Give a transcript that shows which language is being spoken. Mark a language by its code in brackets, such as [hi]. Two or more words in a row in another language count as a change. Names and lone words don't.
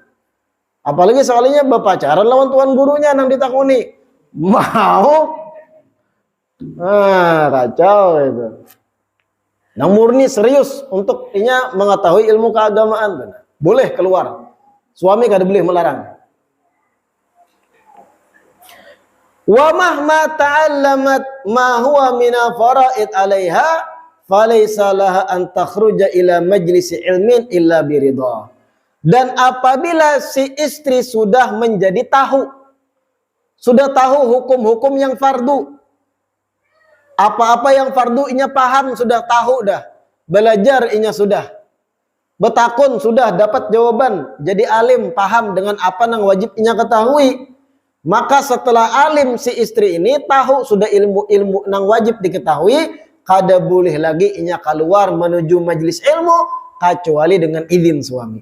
[bjn] Apalagi sekalinya berpacaran lawan tuan gurunya nang ditakuni. [id] Mau? Kacau itu. [bjn] Nang murni serius untuk inya mengetahui ilmu keagamaan. [id] Boleh keluar. [bjn] Suami kada boleh melarang. [ar] ومهما تعلمت ما هو من الفرائض عليها فليس لها أن تخرج إلى مجلس علم إلا برضا. [bjn] Dan apabila si istri sudah menjadi sudah tahu hukum-hukum yang fardu, apa-apa yang fardu inya paham, sudah tahu dah, belajar inya sudah, betakun sudah dapat jawaban, jadi alim paham dengan apa yang wajib inya ketahui. Maka setelah alim si istri ini tahu sudah ilmu-ilmu yang wajib diketahui, kada boleh lagi inya keluar menuju majlis ilmu kecuali dengan izin suami.